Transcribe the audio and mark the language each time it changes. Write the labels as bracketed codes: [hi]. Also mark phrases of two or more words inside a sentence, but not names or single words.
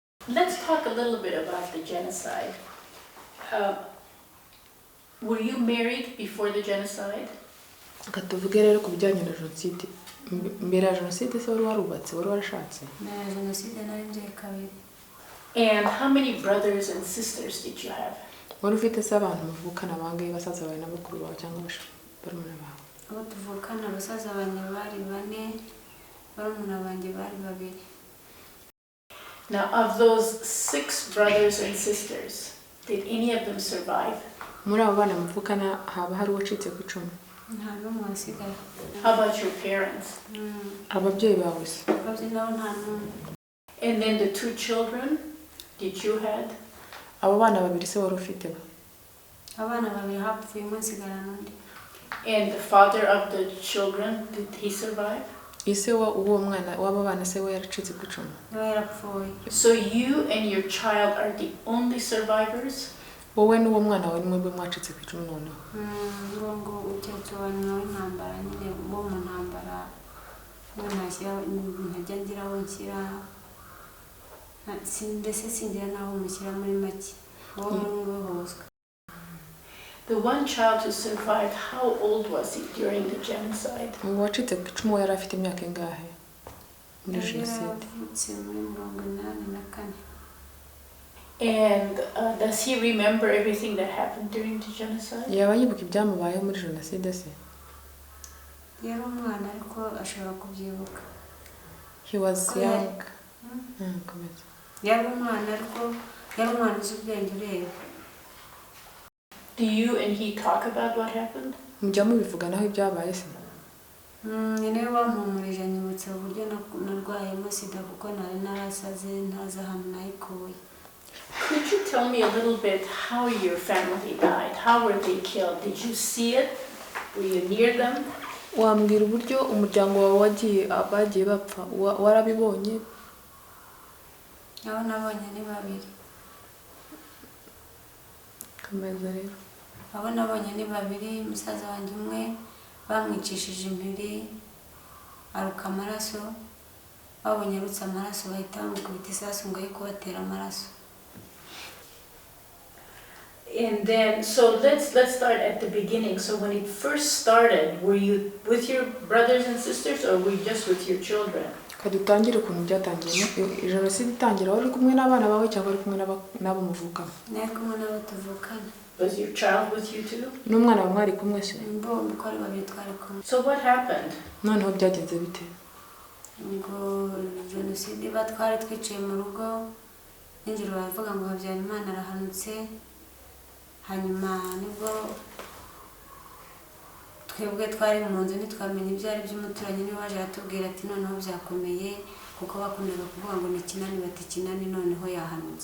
[en] Let's talk a little bit about the genocide. Were you married before the genocide? [rw] Katuvuge rero kubijyanye na jenoside. Mbere ya jenoside se wari warubatse, wari warashatse? Na jenoside nari nje kabiri. [en] And how many brothers and sisters did you have? [rw] Wari ufite se abantu muvukana bangahe basaza bawe n'abakuru bawe cyangwa barumuna bawe? Abo tuvukana basaza banjye bari 4, barumuna banjye bari 2. [en] Now, of those 6 brothers and sisters, did any of them survive? [rw] Muri abo bana muvukana haba hari uwacitse ku icumu? Nta n'umwe wasigaye. [en] How about your parents? [rw] Ababyeyi bawe se? Ababyeyi nabo nta n'umwe. [en] And then the 2 children, did you had? [rw] Abo bana babiri se wari ufite ba? Abana 2 hapfuye umwe nsigara n'undi. [en] And the father of the children, did he survive? [rw] Ise uwo mwana w'abo bana se we yaracitse ku icumu? Yarapfuye. [en] So you and your child are the only survivors? [rw] Wowe n'uwo mwana wawe nimwe mwacitse ku icumu noneho? Ngo ukecuru wanyuma w'intambara nyine bo mu ntambara ntashyira ntajya ngira aho nshyira ndetse singira n'aho mushyira muri make wowe muri hose. [en] The one child who survived, how old was he during the genocide? [rw] Uwacitse ku icumu yari afite imyaka ingahe muri jenoside? Yavutse muri 84. [en] And does he remember everything that happened during the genocide? [rw] Yaba yibuka ibyamubayeho muri jenoside se? Yari umwana ariko ashobora kubyibuka. [en] He was young. [rw] Yari umwana ariko yari umwana uzi ubwenge ureba. [en] Do you and he talk about what happened? [rw] Mujya mubivuganaho ibyabaye se? Nyine wampumurije nyibutsa uburyo narwayemo sida kuko nari narasaze ntazi ahantu nayikuye. [en] Could you tell me a little bit how your family died? How were they killed? Did you see it? Were you near them? [rw] Wambwira uburyo umuryango wawe wagiye abagiye bapfa warabibonye? Abo nabonye ni 2. Kameza rero. Abo nabonye ni 2, musaza wanjye umwe bamwicishije impiri aruka amaraso, babonye arutse amaraso bahita bamukubita isasu ngo yikubatera amaraso. [en] And then, so let's start at the beginning. So when it first started, were you with your brothers and sisters, or were you just with your children? [rw] Kadutangire ukuntu byatangiye. Jenoside itangira wari kumwe n'abana bawe cyangwa wari kumwe n'abo muvukana? Nari kumwe n'abo tuvukana. [en] Was your child with you too? [rw] N'umwana wawe mwari kumwe se? Bombi uko ari 2 twari kumwe. [en] So what happened? [rw] Noneho byagenze bite? Ngo jenoside batwari twicaye mu rugo n'injiro bavuga ngo Habyarimana arahanutse. Hanyuma nibwo twebwe twari mu nzu ntitwamenye ibyo ari by'umuturanyi ni waje atubwira ati noneho byakomeye kuko bakundaga kuvuga ngo ni Kinani bati Kinani noneho yahanutse.